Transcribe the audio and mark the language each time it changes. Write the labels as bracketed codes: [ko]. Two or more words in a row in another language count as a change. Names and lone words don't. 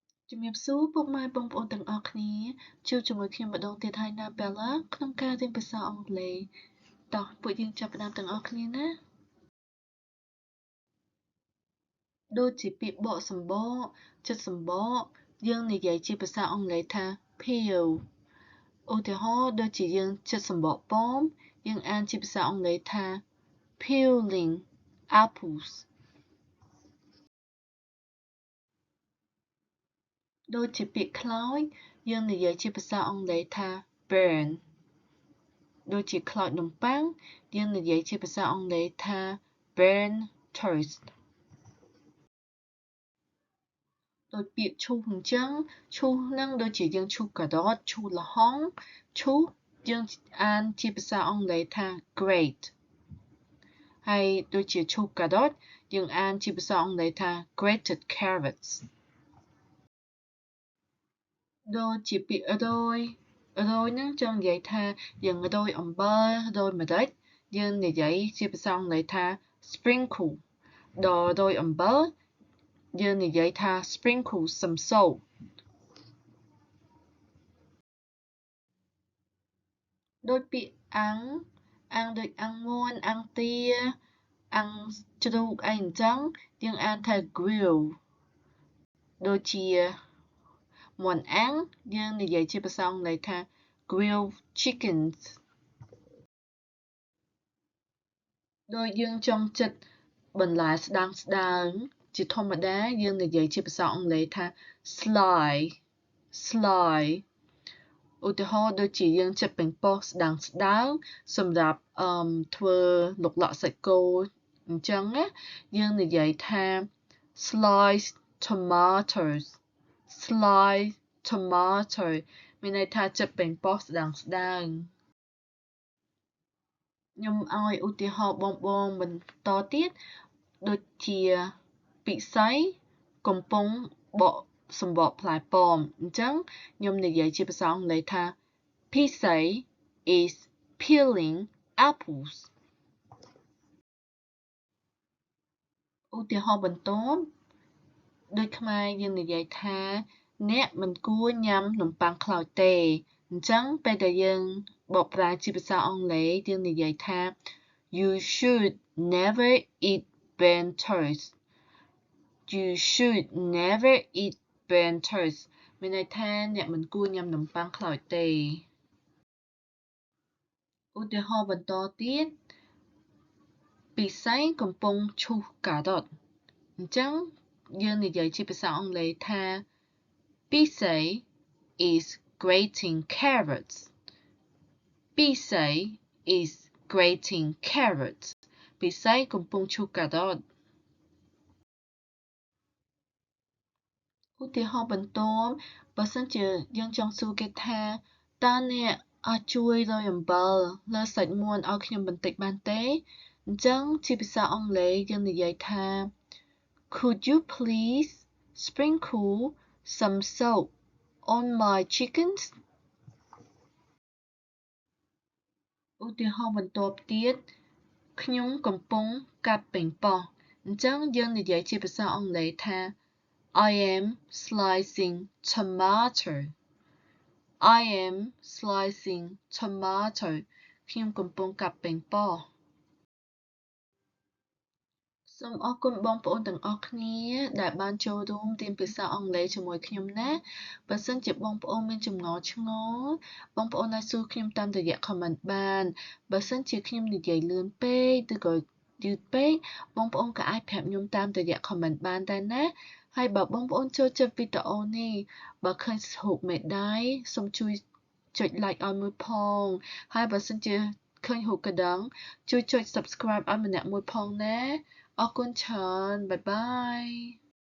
[km] ជំរាបសួរពុកម៉ែបងប្អូនទាំងអស់គ្នាជួបជាមួយខ្ញុំម្ដងទៀតហើយណា Bella ក្នុងការរៀនភាសាអង់គ្លេសតោះពួកយើងចាប់ផ្ដើមទាំងអស់គ្នាណាដូចជាពាក្យបកសម្បកចិត្តសម្បកយើងនិយាយជាភាសាអង់គ្លេសថា peel ឧទាហរណ៍ដូចជាយើងចិត្តសម្បកប៉ោមយើងអានជាភាសាអង់គ្លេសថា [en] peeling apples [km] ដូចជាពាក្យខ្លោចយើងនិយាយជាភាសាអង់គ្លេសថា burn ដូចជាខ្លោចនំប៉័ងយើងនិយាយជាភាសាអង់គ្លេសថា [en] burn toast [km] ដូចពាក្យឈូសអញ្ចឹងឈូសហ្នឹងដូចជាយើងឈូសការ៉ុតឈូសល្ហុងឈូសយើងអានជាភាសាអង់គ្លេសថា grate ហើយដូចជាឈូសការ៉ុតយើងអានជាភាសាអង់គ្លេសថា [en] grated carrots [km] ដូចជាពាក្យរោយហ្នឹងចង់និយាយថាយើងរោយអំបិលរោយម្រេចយើងនិយាយជាភាសាអង់គ្លេសថា sprinkle ដល់រោយអំបិលយើងនិយាយថា [en] sprinkle some salt [km] ដូចពាក្យអាំងដូចអាំងមាន់អាំងទាអាំងជ្រូកអីអញ្ចឹងយើងអានថា grill ដូចជាមាន់អាំងយើងនិយាយជាភាសាអង់គ្លេសថា [en] grilled chickens [km] ដូចយើងចង់ចិតបន្លែស្ដើងជាធម្មតាយើងនិយាយជាភាសាអង់គ្លេសថា sly ឧទាហរណ៍ដូចជាយើងចិតប៉េងប៉ោះស្ដើងសម្រាប់ធ្វើឡុកឡាក់សាច់គោអញ្ចឹងណាយើងនិយាយថា [en] sliced tomato [km] មានន័យថាចិតប៉េងប៉ោះស្ដើង ខ្ញុំឲ្យឧទាហរណ៍បងបន្តទៀតដូចជាពិសីកំពុងបកសម្បកផ្លែប៉ោមអញ្ចឹងខ្ញុំនិយាយជាភាសាអង់គ្លេសថា [en] Pisay is peeling apples [km] ឧទាហរណ៍បន្ទាប់ដូចខ្មែរយើងនិយាយថាអ្នកមិនគួរញ៉ាំនំប៉័ងខ្លោចទេអញ្ចឹងពេលដែលយើងបកប្រែជាភាសាអង់គ្លេសយើងនិយាយថា [en] You should never eat burnt toast You should never eat burnt toast [km] មានន័យថាអ្នកមិនគួរញ៉ាំនំប៉័ងខ្លោចទេ ឧទាហរណ៍បន្តទៀតពិសីកំពុងឈូសការ៉ុតអញ្ចឹងយើងនិយាយជាភាសាអង់គ្លេសថា [en] Pisay is grating carrots Pisay is grating carrots [km] ពិសីកំពុងឈូសការ៉ុត ឧទាហរណ៍បន្ទាប់បើសិនជាយើងចង់សួរគេថាតើអ្នកអាចជួយរោយអំបិលលើសាច់មាន់ឲ្យខ្ញុំបន្តិចបានទេអញ្ចឹងជាភាសាអង់គ្លេសយើងនិយាយថា [en] Could you please sprinkle some salt on my chickens [km] ឧទាហរណ៍បន្ទាប់ទៀតខ្ញុំកំពុងកាត់ប៉េងប៉ោះអញ្ចឹងយើងនិយាយជាភាសាអង់គ្លេសថា [en] I am slicing tomato I am slicing tomato [km] ខ្ញុំកំពុងកាត់ប៉េងប៉ោះ សូមអរគុណបងប្អូនទាំងអស់គ្នាដែលបានចូលរួមរៀនភាសាអង់គ្លេសជាមួយខ្ញុំណាបើសិនជាបង ប្អូនមានចម្ងល់ឆ្ងល់បងប្អូនអាចសួរខ្ញុំតាមរយៈ comment បានបើសិនជាខ្ញុំនិយាយលឿនពេកឬក៏យឺតពេកបងប្អូនក៏អាចប្រាប់ខ្ញុំតាមរយៈ comment បានដែរណាហើយបើបងប្អូនចូលចិត្តវីដេអូនេះបើឃើញរូបមេដៃសូមជួយចុច like ឲ្យមួយផងហើយបើសិនជាឃើញរូបកណ្ដឹងជួយចុច subscribe ឲ្យម្នាក់មួយផងណាអរគុណច្រើនបាយបាយ